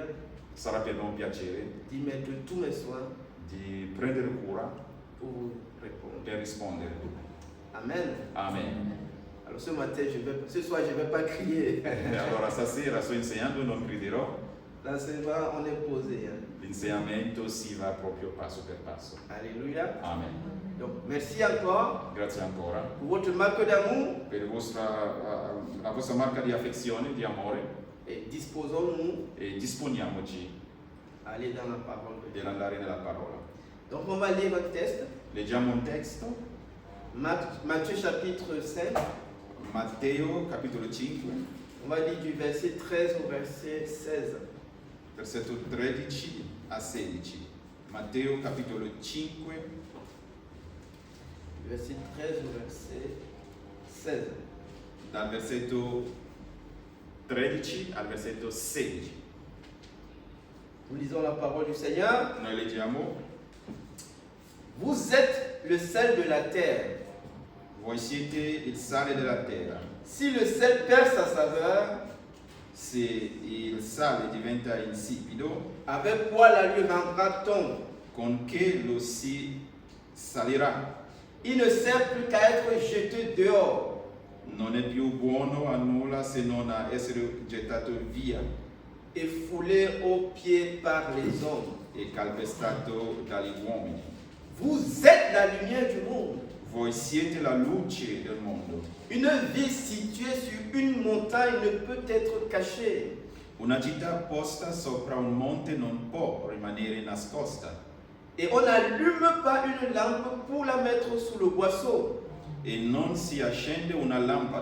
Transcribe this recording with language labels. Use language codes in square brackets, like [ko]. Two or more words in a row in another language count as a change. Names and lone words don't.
[it] sarà per me un piacere [fr] d'y mettre tous mes soins [it] di prendere cura [fr] pour vous répondre. [it] per rispondere. Amen. Amen. [fr] Alors ce soir, je ne vais pas crier. [it] E allora stasera sto insegnando, non griderò, [fr] L'enseignement, on est posé. Hein. [it] l'insegnamento si va proprio passo per passo. [fr] Alléluia. Amen. Donc, merci encore [it] Grazie ancora [fr] pour votre marque d'amour [it] per la vostra marca di affezione, di amore, [fr] et disposons-nous [it] e disponiamoci [fr] à aller dans la parole de Dieu. [it] nell'andare nella parola. [fr] Donc, on va lire un texte. [it] Leggiamo un testo, [fr] Matthieu chapitre 5. [it] Matteo capitolo 5, [fr] On va lire du verset 13 au verset 16. [it] versetto 13 a 16. Matteo capitolo 5, [fr] Du verset 13 au verset 16. [it] dal versetto 13 al versetto 16. [fr] Nous lisons la parole du Seigneur. [it] Noi leggiamo: [fr] Vous êtes le sel de la terre. [it] voi siete il sale della terra. [fr] Si le sel perd sa saveur, [it] Se il sale diventa insipido, [fr] avec quoi la lui rendra-t-on? [it] con che lo si salirà? [fr] Il ne sert plus qu'à être jeté dehors. [it] Non è più buono a nulla se non a essere gettato via [fr] Et foulé aux pieds par les hommes. [it] e calpestato dagli uomini. [fr] Vous êtes la lumière du monde. [it] Voi siete la luce del mondo. [fr] Une ville située sur une montagne ne peut être cachée. [it] Una città posta sopra un monte non può rimanere nascosta [fr] Et on n'allume pas une lampe pour la mettre sous le boisseau. [it] e non si accende una lampada